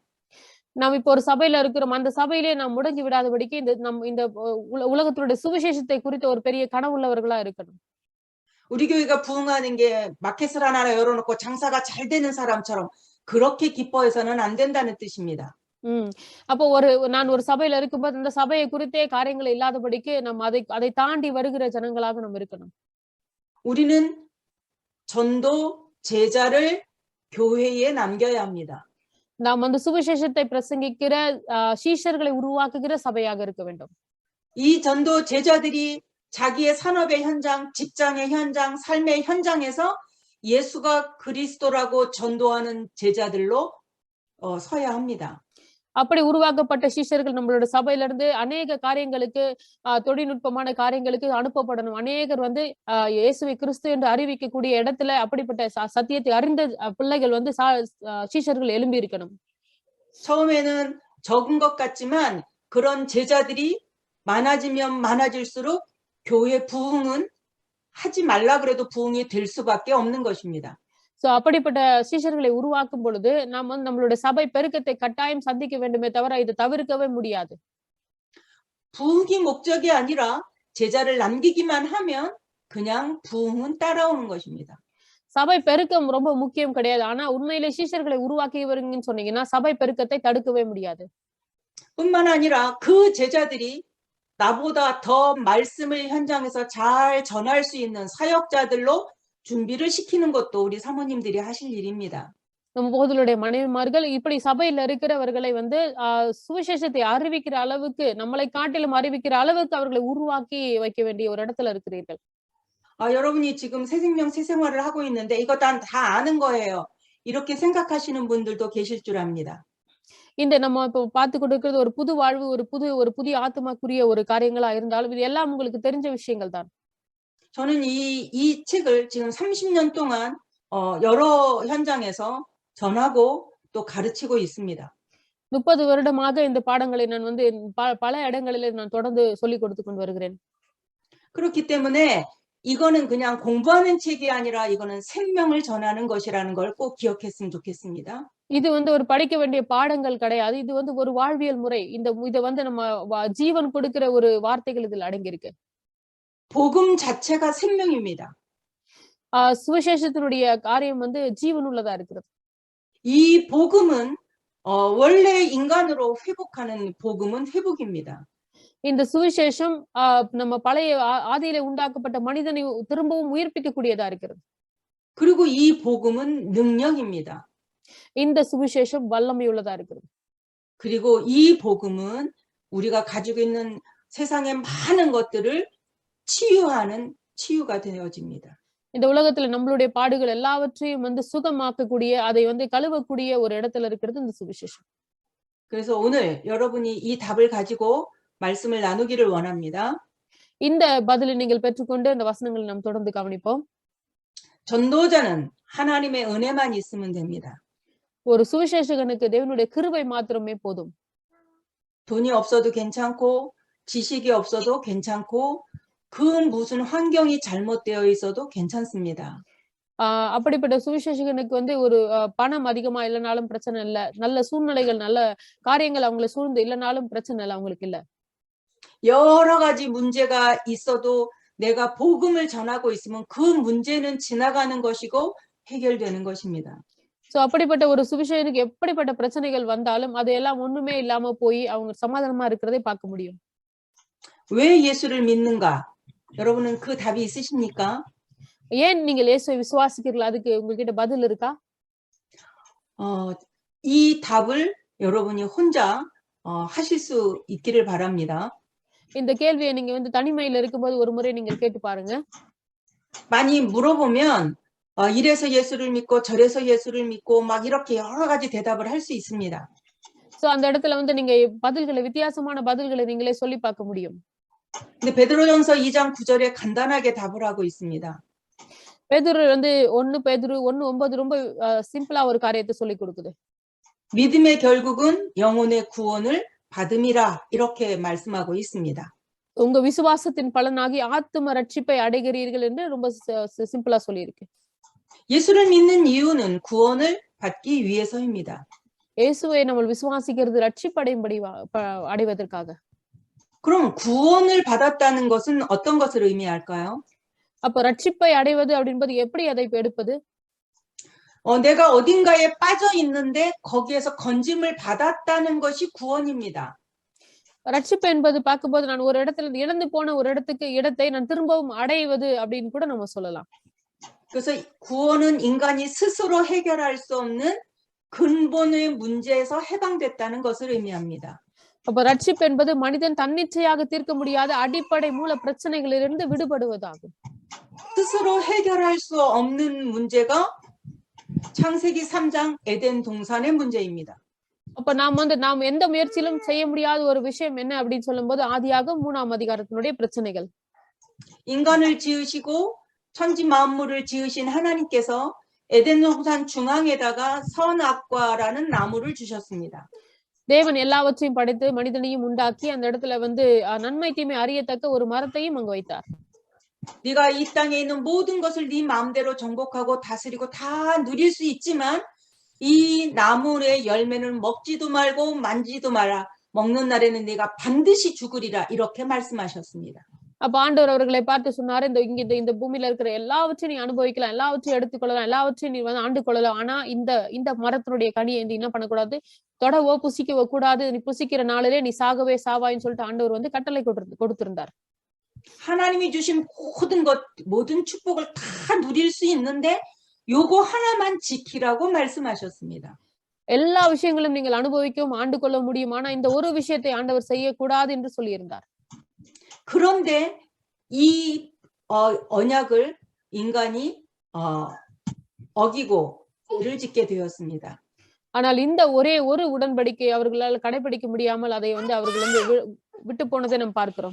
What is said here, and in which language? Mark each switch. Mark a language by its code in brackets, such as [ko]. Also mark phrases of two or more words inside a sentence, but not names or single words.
[ta] நாம் இப்போ ஒரு சபையில இருக்கிறோம், அந்த சபையிலே நாம் முடங்கி விடாதபடிக்கு இந்த உலகத்தினுடைய சுவிசேஷத்தை குறித்த ஒரு பெரிய கனவுள்ளவர்களா இருக்கணும். [ko] 우리 교회가 부흥하는 게 마켓을 하나 열어놓고 장사가 잘 되는 사람처럼 그렇게 기뻐해서는 안 된다는 뜻입니다. [ta] அப்போ நான் ஒரு சபையில இருக்கும்போது அந்த சபையை குறித்தே காரியங்கள் இல்லாதபடிக்கு நம்ம அதை தாண்டி வருகிற ஜனங்களாக நம்ம இருக்கணும். [ko] 우리는 전도 제자를 교회에 남겨야 합니다. [ta] நாம் வந்து சுவிசேஷத்தை பிரசங்கிக்கிற சீஷர்களை உருவாக்குகிற சபையாக இருக்க வேண்டும். [ko] 이 전도 제자들이 자기의 산업의 현장, 직장의 현장, 삶의 현장에서 예수가 그리스도라고 전도하는 제자들로 서야 합니다. [ta] அப்படி உருவாக்கப்பட்ட சீஷர்கள் நம்மளோட சபையில இருந்து அநேக காரியங்களுக்கு தொழில்நுட்பமான காரியங்களுக்கு அனுப்பப்படணும். அநேகர் வந்து இயேசுவை கிறிஸ்து என்று அறிவிக்கக்கூடிய இடத்துல அப்படிப்பட்ட சத்தியத்தை அறிந்த பிள்ளைகள் வந்து சீஷர்கள் எழும்பி இருக்கணும். [ko] 처음에는 적은 것 같지만 그런 제자들이 많아지면 많아질수록 교회 부흥은 하지 말라 그래도 부흥이 될 수밖에 없는 것입니다. [ta] சோ அப்படிப்பட்ட சீஷர்களை உருவாக்கும் பொழுது நாம் வந்து நம்மளுடைய சபை பெருக்கத்தை கட்டாயம் சந்திக்க வேண்டுமே தவிர இதை தவிர்க்கவே முடியாது. [ko] 부흥이 목적이 아니라 제자를 남기기만 하면 그냥 부흥은 따라오는 것입니다. [ta] சபை பெருக்கம் ரொம்ப முக்கியம் கிடையாது. ஆனா உண்மையிலே சீஷர்களை உருவாக்கியவருங்கன்னு சொன்னீங்கன்னா சபை பெருக்கத்தை தடுக்கவே முடியாது. [ko] 뿐만 아니라 그 제자들이 나보다 더 말씀을 현장에서 잘 전할 수 있는 사역자들로 준비를 시키는 것도 우리 사모님들이 하실 일입니다. [ta] நம்ம போதலுடைய மனைவிமார்கள் இப்படி சபையில இருக்கிறவர்களை வந்து சுவிசேஷத்தை அறிவிக்கிற அளவுக்கு நம்மளை காட்டிலும் அறிவிக்கிற அளவுக்கு அவர்களை உருவாக்கி வைக்க வேண்டிய ஒரு இடத்துல இருக்கிறீர்கள். [ko] 여러분이 지금 새 생명 새 생활을 하고 있는데 이거 다 아는 거예요. 이렇게 생각하시는 분들도 계실 줄 압니다. [ta] இந்த நம்ம இப்போ பார்த்து கொடுக்கிறது ஒரு புது வாழ்வு, ஒரு புதிய ஆத்மாக்குரிய ஒரு காரியங்களா இருந்தாலும் இது எல்லாம் உங்களுக்கு தெரிஞ்ச விஷயங்கள் தான். [ko] 저는 이 책을 지금 30년 동안 여러 현장에서 전하고 또 가르치고 있습니다. [ta] 30 வருடமாக இந்த பாடங்களை நான் வந்து பல இடங்களில் நான் தொடர்ந்து சொல்லிக் கொடுத்து கொண்டு வருகிறேன். [ko] 그렇기 때문에 이거는 그냥 공부하는 책이 아니라 이거는 생명을 전하는 것이라는 걸 꼭 기억했으면 좋겠습니다. [ta] இது வந்து ஒரு படிக்க வேண்டிய பாடங்கள் கிடையாது. இது வந்து ஒரு வாழ்வியல் முறை. இத வந்து நம்ம ஜீவன் கொடுக்கிற ஒரு வார்த்தைகள் இதில் அடங்கி இருக்கு. [ko] 복음 자체가 생명입니다. [ta] சுவிசேஷத்தினுடைய காரியம் வந்து ஜீவனுள்ளதா இருக்கிறது. [ko] 이 복음은 원래 인간으로 회복하는 복음은 회복입니다. [ta] இந்த சுவிசேஷம் நம்ம பழைய ஆதியிலே உண்டாக்கப்பட்ட மனிதனை திரும்பவும் உயிர்ப்பிக்கக்கூடியதா இருக்கிறது. [ko] 그리고 이 복음은 능력입니다. [ta] இந்த சுவிசேஷம் வல்லமையுள்ளதா இருக்கிறது. [ko] 그리고 이 복음은 우리가 가지고 있는 세상의 많은 것들을 치유하는 치유가 되어집니다. [ta] இந்த உலகத்துல நம்மளுடைய பாடுகள் எல்லாவற்றையும் வந்து சுகமாக்கக்கூடிய, அதை வந்து கழுவக்கூடிய ஒரு இடத்துல இருக்கிறது இந்த சுவிசேஷம். [ko] 그래서 오늘 여러분이 이 답을 가지고 말씀을 나누기를 원합니다. [ta] இந்த பதிலை நீங்கள் பெற்றுக்கொண்டு இந்த வசனங்களை நாம் தொடர்ந்து கவனிப்போம். [ko] 전도자는 하나님의 은혜만 있으면 됩니다. [ta] ஒரு சுவிசேஷகனுக்கு தேவனுடைய கிருபை மாத்திரமே போதும். [ko] 돈이 없어도 괜찮고 지식이 없어도 괜찮고 그 무슨 환경이 잘못되어 있어도 괜찮습니다. [ta] அப்படிப்பட்ட சுவிசேஷகனுக்கு வந்து ஒரு பணம் அதிகமா இல்லைனாலும் பிரச்சனை இல்ல. நல்ல சூழ்நிலைகள், நல்ல காரியங்கள் அவங்களை சூழ்ந்து இல்லைனாலும் பிரச்சனை இல்ல அவங்களுக்கு இல்ல. [ko] 여러 가지 문제가 있어도 내가 복음을 전하고 있으면 그 문제는 지나가는 것이고 해결되는 것입니다. [ta] அப்படிப்பட்ட ஒரு சுவிசேஷனுக்கு எப்படிப்பட்ட பிரச்சனைகள் வந்தாலும் அதையெல்லாம் ஒண்ணுமே இல்லாம போய் அவங்க சமாதானமா இருக்கிறதை பார்க்க முடியும். [ko] 왜 예수를 믿는가? 여러분은 그 답이 있으십니까? [ta] ஏன் நீங்கள் இயேசுவை விசுவாசிக்கிறீர்கள்? அதுக்கு உங்ககிட்ட பதில் இருக்கா? [ko] 이 답을 여러분이 혼자 하실 수 있기를 바랍니다. [ta] இந்த கேள்வியை நீங்க வந்து தனிமையில இருக்கும்போது ஒரு முறை நீங்கள் கேட்டு பாருங்க. [ko] 많이 물어보면 이래서 예수를 믿고 저래서 예수를 믿고 막 이렇게 여러 가지 대답을 할 수 있습니다. [ta] அந்த இடத்துல வந்து நீங்க பதில்களை, வித்தியாசமான பதில்களை நீங்களே சொல்லி பார்க்க முடியும். [ko] 근데 베드로전서 2장 9절에 간단하게 답을 하고 있습니다. [ta] பேதுரு வந்து 1 பேதுரு 1:9 ரொம்ப சிம்பிளா ஒரு காரியத்தை சொல்லி கொடுக்குது. [ko] 믿음의 결국은 영혼의 구원을 받음이라 이렇게 말씀하고 있습니다. [ta] உங்க விசுவாசத்தின் பலனாகி ஆத்தும ரட்சிப்பை அடைகிறீர்கள் என்று ரொம்ப சிம்பிளா சொல்லி இருக்கு. [ko] 예수를 믿는 이유는 구원을 받기 위해서입니다. [ta] இயேசுவை நம்ம விசுவாசிக்கிறது ரட்சிப்படையும்படி அடைவதற்காக. [ko] 그럼 구원을 받았다는 것은 어떤 것을 의미할까요? [ta] அப்ப ரட்சிப்பை அடைவது அப்படின்பது எப்படி அதை எடுப்பது? [ko] 내가 어딘가에 빠져 있는데 거기에서 건짐을 받았다는 것이 구원입니다. [ta] ரட்சிப்பு என்பது பார்க்கும்போது நான் ஒரு இடத்துல இழந்து போன ஒரு இடத்தை நான் திரும்பவும் அடைவது அப்படின்னு கூட நம்ம சொல்லலாம். [ko] 그래서 구원은 인간이 스스로 해결할 수 없는 근본의 문제에서 해방됐다는 것을 의미합니다. [ta] அப்ப ரட்சிப்பு என்பது மனிதன் தன்னிச்சையாக தீர்க்க முடியாத அடிப்படை மூல பிரச்சனைகளிலிருந்து விடுபடுவதாகும். [ko] 스스로 해결할 수 없는 문제가 창세기 3장 에덴 동산의 문제입니다. [ta] அப்ப நாம் எந்த முயற்சியிலும் செய்ய முடியாத ஒரு விஷயம் என்ன அப்படின்னு சொல்லும்போது ஆதியாகமம் 3ஆம் அதிகாரத்தினுடைய பிரச்சனைகள். [ko] 인간을 지으시고 천지 만물을 지으신 하나님께서 에덴 동산 중앙에다가 선악과라는 나무를 주셨습니다. தேவன் எல்லாவற்றையும் படைத்து மனிதனையும் உண்டாக்கி அந்த இடத்துல வந்து நன்மை தீமை அறியத்தக்க ஒரு மரத்தையும் அங்கு வைத்தார். 네가 이 땅에 있는 모든 것을 네 마음대로 정복하고 다스리고 다 누릴 수 있지만 이 나무의 열매는 먹지도 말고 만지도 마라. 먹는 날에는 네가 반드시 죽으리라. 이렇게 말씀하셨습니다. [ta] அப்ப ஆண்டவர் அவர்களை பார்த்து சொன்னாரு, இந்த பூமியில இருக்கிற எல்லாவற்றையும் நீ அனுபவிக்கலாம், எல்லாவற்றையும் எடுத்துக்கொள்ளலாம், எல்லாவற்றையும் நீ வந்து ஆண்டு கொள்ளலாம். ஆனா இந்த மரத்தினுடைய கனியை நீ என்ன பண்ணக்கூடாது, தொடவோ புசிக்கவோ கூடாது. நீ புசிக்கிற நாளிலே நீ சாகவே சாவாயின்னு சொல்லிட்டு ஆண்டவர் வந்து கட்டளை கொடுத்திருந்தார். [ko] 하나님이 주신 모든 축복을 다 누릴 수 있는데 요거 하나만 지키라고 말씀하셨습니다. [ta] எல்லா விஷயங்களும் நீங்கள் அனுபவிக்கவும் ஆண்டு கொள்ள முடியும். ஆனா இந்த ஒரு விஷயத்தை ஆண்டவர் செய்யக்கூடாது என்று சொல்லியிருந்தார். [ko] 그런데 이 언약을 인간이 어기고 죄를 짓게 되었습니다. [ta] ஆனால் இந்த ஒரே ஒரு உடன்படிக்கை அவர்களால் கடைபிடிக்க முடியாமல் அதை வந்து அவர்கள் வந்து விட்டு போனதை நாம் பார்க்கிறோம்.